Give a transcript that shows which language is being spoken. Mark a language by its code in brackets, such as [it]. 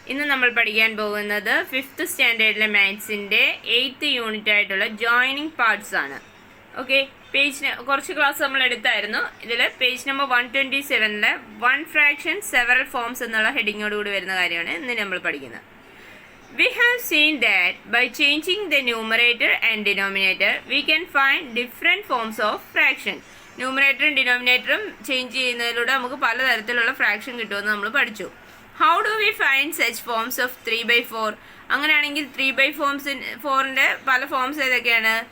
[ml] നമ്മൾ പഠിക്കാൻ പോകുന്നത് 5th സ്റ്റാൻഡേർഡിലെ മാത്സിൻ്റെ 8th യൂണിറ്റ് ആയിട്ടുള്ള ജോയിനിങ് പാർട്സ് ആണ്. ഓക്കെ, കുറച്ച് ക്ലാസ് നമ്മൾ എടുത്തായിരുന്നു. ഇതിൽ page number 127 one fraction several forms എന്നുള്ള ഹെഡിങ്ങോടുകൂടി വരുന്ന കാര്യമാണ് ഇന്ന് നമ്മൾ പഠിക്കുന്നത്. [en] We have seen that by changing the numerator and denominator, we can find different forms of fraction. [ml] ന്യൂമറേറ്ററും ഡിനോമിനേറ്ററും change ചെയ്യുന്നതിലൂടെ നമുക്ക് പലതരത്തിലുള്ള ഫ്രാക്ഷൻ കിട്ടുമെന്ന് നമ്മൾ പഠിച്ചു. [en] How do we find such forms of 3/4? [ml] അങ്ങനെയാണെങ്കിൽ 3/4ൻ്റെ പല ഫോംസ് ഏതൊക്കെയാണ്?